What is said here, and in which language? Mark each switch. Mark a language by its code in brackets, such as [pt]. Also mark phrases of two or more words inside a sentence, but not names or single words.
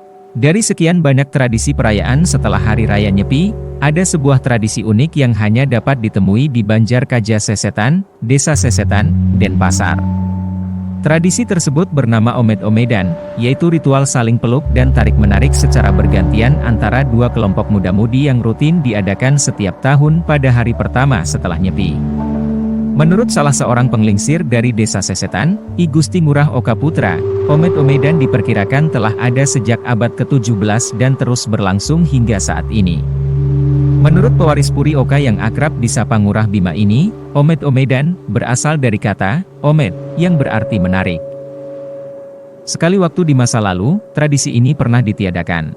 [id] Dari sekian banyak tradisi perayaan setelah Hari Raya Nyepi, ada sebuah tradisi unik yang hanya dapat ditemui di Banjarkaja Sesetan, Desa Sesetan, Denpasar. Tradisi tersebut bernama Omed-Omedan, yaitu ritual saling peluk dan tarik-menarik secara bergantian antara dua kelompok muda-mudi yang rutin diadakan setiap tahun pada hari pertama setelah Nyepi. Menurut salah seorang penglingsir dari Desa Sesetan, I Gusti Ngurah Oka Putra, Omed-Omedan diperkirakan telah ada sejak abad ke-17 dan terus berlangsung hingga saat ini. Menurut pewaris Puri Oka yang akrab disapa Ngurah Bima ini, Omed-Omedan berasal dari kata Omed, yang berarti menarik. Sekali waktu di masa lalu, tradisi ini pernah ditiadakan.